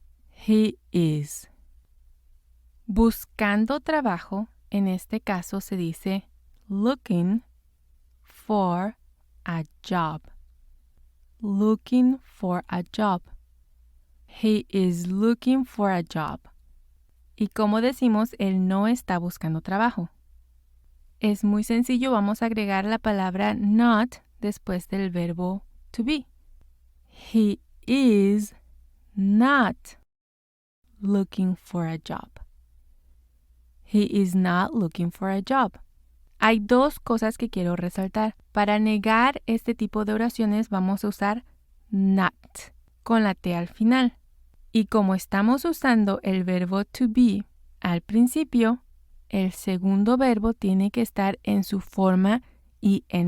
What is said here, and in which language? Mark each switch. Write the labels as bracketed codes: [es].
[en] He is. [es] Buscando trabajo, en este caso se dice [en] looking for a job. Looking for a job. He is looking for a job. [es] ¿Y cómo decimos él no está buscando trabajo? Es muy sencillo, vamos a agregar la palabra not después del verbo to be. [en] He is not looking for a job. He is not looking for a job. [es] Hay dos cosas que quiero resaltar. Para negar este tipo de oraciones vamos a usar not con la T al final. Y como estamos usando el verbo to be al principio, el segundo verbo tiene que estar en su forma ing.